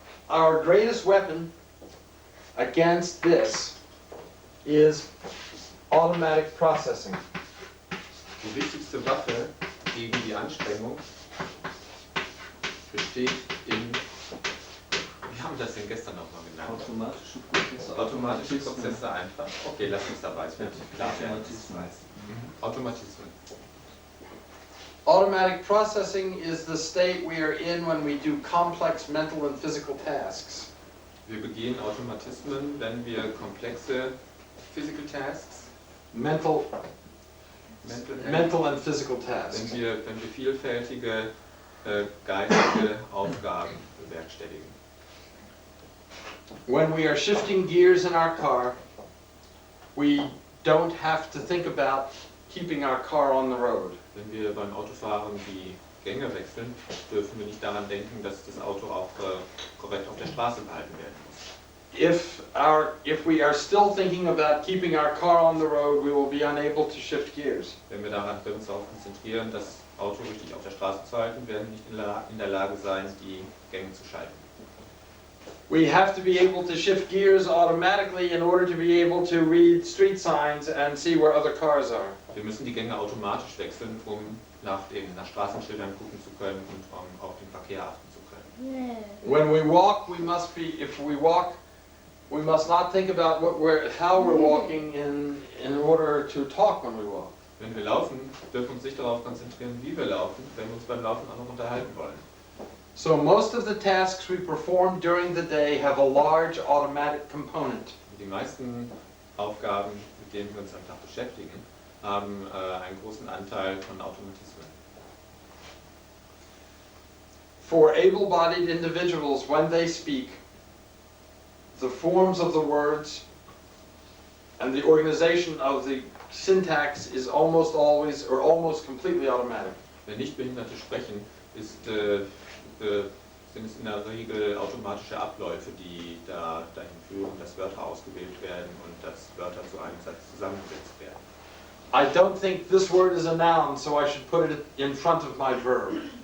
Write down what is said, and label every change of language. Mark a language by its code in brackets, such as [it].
[en] Our greatest weapon against this is automatic processing. [de] Die wichtigste Waffe gegen die Anstrengung besteht in, wie haben wir das denn gestern nochmal genannt? Automatische Prozesse einfach. Okay, lass uns dabei, es wird klar werden. Automatismen. [en] Automatic processing is the state we are in when we do complex mental and physical tasks. [de] Wir begehen Automatismen, wenn wir komplexe [en] Physical Tasks, Mental and physical tasks. [de] wenn wir vielfältige geistige Aufgaben bewerkstelligen. [en] When we are shifting gears in our car, we don't have to think about keeping our car on the road. [de] Wenn wir beim Autofahren die Gänge wechseln, dürfen wir nicht daran denken, dass das Auto auch korrekt auf der Straße behalten werden muss. [en] If we are still thinking about keeping our car on the road, we will be unable to shift gears. [de] Wenn wir uns darauf konzentrieren, das Auto richtig auf der Straße zu halten, werden wir nicht in der Lage sein, die Gänge zu schalten. [en] We have to be able to shift gears automatically in order to be able to read street signs and see where other cars are. [de] Wir müssen die Gänge automatisch wechseln, um nach Straßenschildern gucken zu können und um auf den Verkehr achten zu können. [en] When we walk, if we walk we must not think about how we're walking in order to talk when we walk. [de] Wenn wir laufen, dürfen wir uns nicht darauf konzentrieren, wie wir laufen, wenn wir uns beim Laufen auch noch unterhalten wollen. [en] So most of the tasks we perform during the day have a large automatic component. [de] Die meisten Aufgaben, mit denen wir uns am Tag beschäftigen, haben einen großen Anteil von Automatismen. [en] For able-bodied individuals, when they speak, the forms of the words and the organization of the syntax is almost always or almost completely automatic. [de] Wenn Nichtbehinderte sprechen, sind es in der Regel automatische Abläufe, die dahin führen, dass Wörter ausgewählt werden und dass Wörter zu einem Satz zusammengesetzt werden. [en] I don't think this word is a noun, so I should put it in front of my verb.